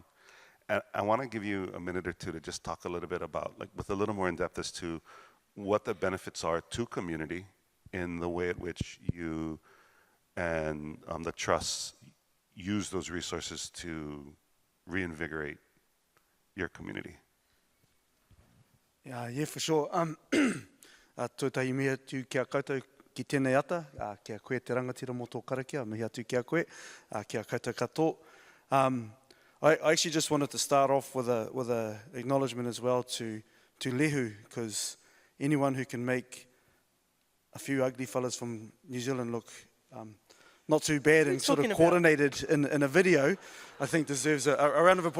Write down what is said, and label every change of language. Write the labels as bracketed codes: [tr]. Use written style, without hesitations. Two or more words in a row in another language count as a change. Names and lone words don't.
[en] And I want to give you a minute or two to just talk a little bit about, like, with a little more in depth as to what the benefits are to community in the way at which you and the trusts use those resources to reinvigorate your community. Yeah, for sure. [mi] Tūtai mea tū kia koutou ki tēnei ata, kia koe te rangatira mō tō karakia, mihi atu kia koe, kia koutou katoa. [en] I actually just wanted to start off with a acknowledgement as well to Lehu, because anyone who can make a few ugly fellas from New Zealand look not too bad and sort of coordinated in a video, I think deserves a round of applause.